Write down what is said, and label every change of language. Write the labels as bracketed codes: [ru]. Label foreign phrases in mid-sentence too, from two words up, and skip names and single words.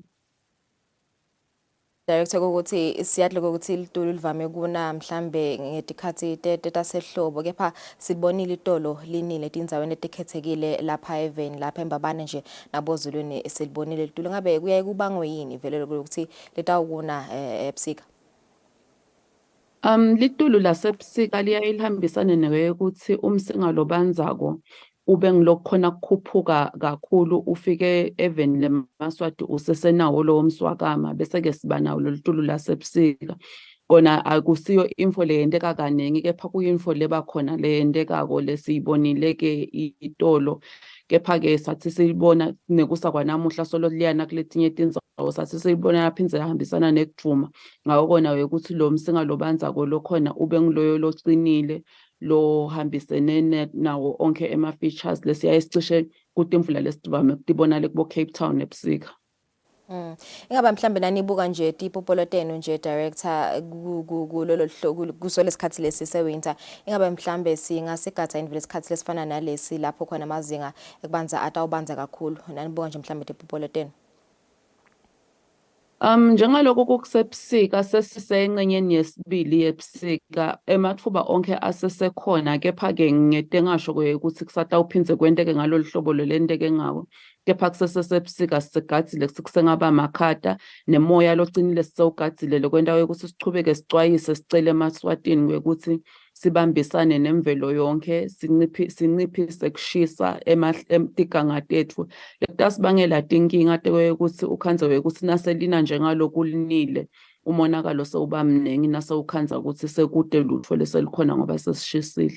[ss] Director ukuthi siyadle ukuthi ilitulu livame kuna mhlambe ngetikhathi tasehlobo kepha sibonile itolo linile tindzaweni etikhethekile lapha even lapha eMbabane nje nabozulwini silibonile ilitulu ngabe kuyaye kubangwe yini vele ukuthi litawukuna ebusika Litulu lasebusika liyayilihambisana newe ukuthi umsinga lobanzako ube ngilokukhona kukhuphuka kakhulu ufike even leMaswati usesenawo lo mswakama bese ke siba nawo lolitulu lasebusika kona akusiyo info leyendeka kaningi kepha kuyinfo leba khona leyendekako lesiyibonile ke itolo kepha ke sathi siyibona nekusa kwanamuhla solo liyana kuletinye tindzawo sathi siyibona yaphindze yahambisana nekujuma ngawo kona ukuthi lo msinga lobanzako lokhona ube ngiloyo locinile lo hambisene nawo onke ema-features lesiyayisicishe kutimvula lesivame kutibona le kubo Cape Town ebusika. Ingaba mhlambe nanibuka nje tipopoloteno nje director kulolo hlobo kusole isikhathi lesi sewinter ingaba mhlambe singasigatha invele isikhathi lesifana nalesi lapho khona amazinga ekubanza atawubanza kakhulu nanibuka nje mhlambe tipopoloteno Njengaloko kokusebusika sesisencenyeni yesibili yebusika emathuba onke asesekhona kepha ke ngete ngasho ukuthi kusatawuphindze kwenteke ngalolu hlobo lolenteke ngawo kepha kusesebusika sisegadile kusengaba makhata nemoya locinile sisewugadzile lokwenta ukuthi sichubeke sicwayise sicele eMaswatini ukuthi sibambisane nemvelo yonke sinciphise kushisa etigangathe ethu letasibangela tinkinga ukuthi ukhanze ukuthi naselina njengaloku linile umonakalo sewuba mningi nasewukhanza ukuthi sekude lutho leselikhona ngoba sesishisile.